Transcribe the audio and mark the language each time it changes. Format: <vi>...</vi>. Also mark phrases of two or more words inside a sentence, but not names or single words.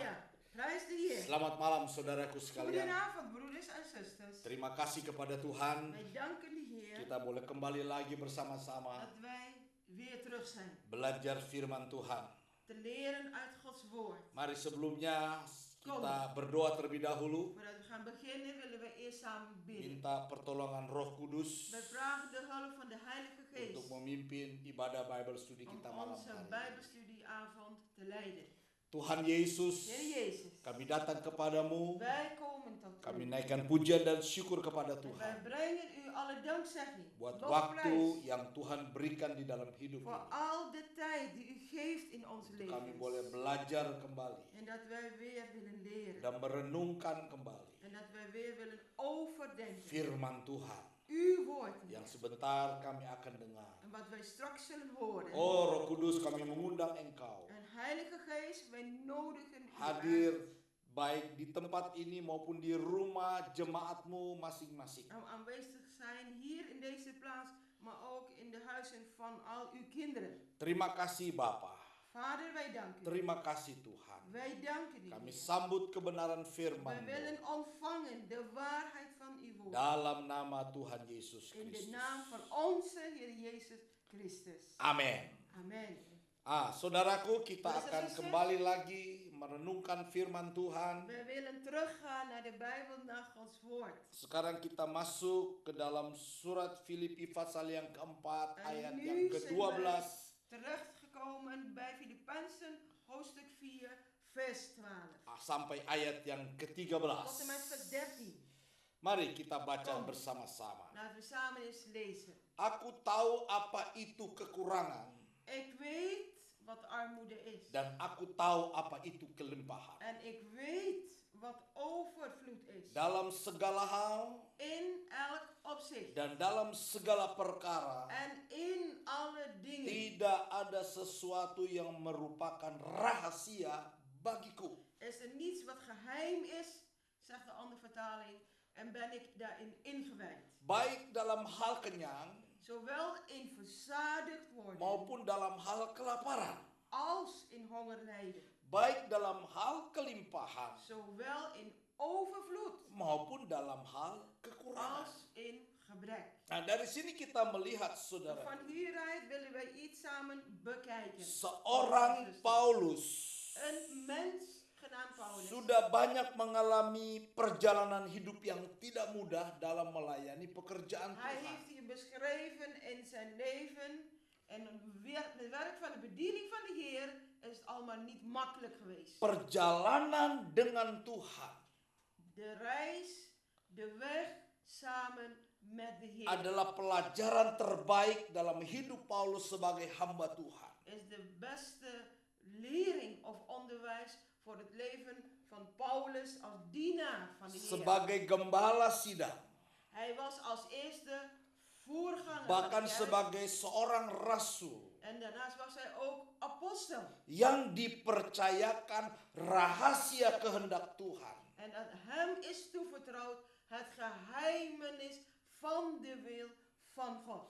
<nl>Halleluja. Prijs de Heer.</nl> <id>Selamat malam saudaraku sekalian.</id> <nl>Goedenavond, broeders en zusters.</nl> <id>Terima kasih kepada Tuhan.</id> <nl>Wij danken de Heer</nl> <id>Kita boleh kembali lagi bersama-sama</id> <nl>dat wij weer terug zijn.</nl> <id>belajar firman Tuhan.</id> <nl>Te leren uit Gods woord.</nl> <id>Mari sebelumnya kita berdoa terlebih dahulu.</id> <nl>Voordat we gaan beginnen willen we eerst samen bidden.</nl> <id>Minta pertolongan Roh Kudus</id> <nl>Wij vragen de hulp van de Heilige</nl> <id>untuk</id> <nl>Geest</nl> <id>memimpin ibadah</id> <en>Bible Study</en> <nl>om</nl> <id>kita malam</id> <nl>onze</nl> <id>hari.</id> <nl>Bijbelstudieavond te leiden.</nl> <id>Tuhan Yesus,</id> <nl>Heer Jezus,</nl> <id>kami datang kepadamu.</id> <nl>wij komen tot</nl> <id>Kami</id> <nl>u.</nl> <id>naikkan pujian dan syukur kepada</id> <nl>Wij</nl> <id>Tuhan</id> <nl>brengen u alle dankzegging,</nl> <id>buat</id> <nl>lofprijs,</nl> <id>waktu yang Tuhan berikan di dalam hidup</id> <nl>voor</nl> <id>ini.</id> <nl>al de tijd die u geeft in ons</nl> <id>Kami</id> <nl>leven.</nl> <id>boleh belajar kembali</id> <nl>En dat wij weer willen leren.</nl> <id>dan merenungkan kembali</id> <nl>En dat wij weer willen overdenken.</nl> <id>firman Tuhan</id> <nl>Uw woord.</nl> <id>yang sebentar kami akan dengar.</id> <nl>En wat wij straks zullen horen.</nl> <id>Oh Roh Kudus, kami mengundang Engkau</id> <nl>En Heilige Geest, wij nodigen u</nl> <id>hadir</id> <nl>uit</nl> <id>baik di tempat ini maupun di rumah jemaatmu masing-masing.</id> <nl>om aanwezig te zijn hier in deze plaats, maar ook in de huizen van al uw kinderen.</nl> <id>Terima kasih Bapa.</id> <nl>Vader, wij danken u.</nl> <id>Terima kasih Tuhan.</id> <nl>Wij danken u.</nl> <id>Kami</id> <nl>Heer.</nl> <id>sambut kebenaran</id> <nl>Wij</nl> <id>firman</id> <nl>willen ontvangen de waarheid van uw woord.</nl> <id>dalam nama Tuhan Yesus</id> <nl>In de</nl> <id>Kristus.</id> <nl>naam van onze Heer Jezus Christus.</nl> <id>Amin.</id> <nl>Amen.</nl> <id>Saudaraku, kita</id> <nl>Broeders en</nl> <id>akan</id> <nl>zusters,</nl> <id>kembali lagi merenungkan firman Tuhan.</id> <nl>Wij willen teruggaan naar de Bijbel, naar Gods woord.</nl> <id>Sekarang kita masuk ke dalam surat Filipi pasal yang keempat</id> <nl>En</nl> <id>ayat</id> <nl>nu</nl> <id>yang</id> <nl>zijn</nl> <id>ke-12</id> <nl>wij terechtgekomen bij Filippenzen hoofdstuk 4 vers 12</nl> <id>sampai ayat yang</id> <nl>tot en</nl> <id>ke-13.</id> <nl>met vers 13.</nl> <id>Mari kita baca</id> <nl>Kom.</nl> <id>bersama-sama.</id> <nl>Laten we samen eens lezen.</nl> <id>Aku tahu apa itu kekurangan</id> <nl>Ik weet wat armoede is.</nl> <id>dan aku tahu apa itu kelimpahan.</id> <nl>En ik weet wat overvloed is.</nl> <id>Dalam segala hal</id> <nl>In elk opzicht.</nl> <id>dan dalam segala perkara</id> <nl>En in alle dingen.</nl> <id>tidak ada sesuatu yang merupakan rahasia bagiku.</id> <nl>Is er niets wat geheim is, zegt de andere vertaling. En ben ik daarin ingewijd.</nl> <id>Baik dalam hal kenyang</id> <nl>Zowel in verzadigd worden.</nl> <id>maupun dalam hal kelaparan.</id> <nl>Als in honger lijden.</nl> <id>Baik dalam hal kelimpahan</id> <nl>Zowel in overvloed</nl> <id>maupun dalam hal kekurangan.</id> <nl>als in gebrek.</nl> <id>Nah, dari sini kita melihat saudara,</id> <nl>Van hieruit willen wij iets samen bekijken.</nl> <id>seorang Paulus</id> <nl>Een mens genaamd Paulus</nl> <id>sudah banyak mengalami perjalanan hidup yang tidak mudah dalam melayani pekerjaan</id> <nl>hij</nl> <id>Tuhan.</id> <nl>heeft hier beschreven in zijn leven. En het werk van de bediening van de Heer is het allemaal niet makkelijk geweest.</nl> <id>Perjalanan dengan Tuhan</id> <nl>De reis, de weg samen met de Heer</nl> <id>adalah pelajaran terbaik dalam hidup Paulus sebagai hamba Tuhan.</id> <nl>is de beste lering of onderwijs voor het leven van Paulus als dienaar van de Heer.</nl> <id>Sebagai gembala sidang,</id> <nl>Hij was als eerste voorganger</nl> <id>bahkan</id> <nl>van de kerk.</nl> <id>sebagai seorang rasul</id> <nl>En daarnaast was hij ook apostel.</nl> <id>yang dipercayakan rahasia kehendak Tuhan.</id> <nl>En aan hem is toevertrouwd het geheimenis van de wil van God.</nl>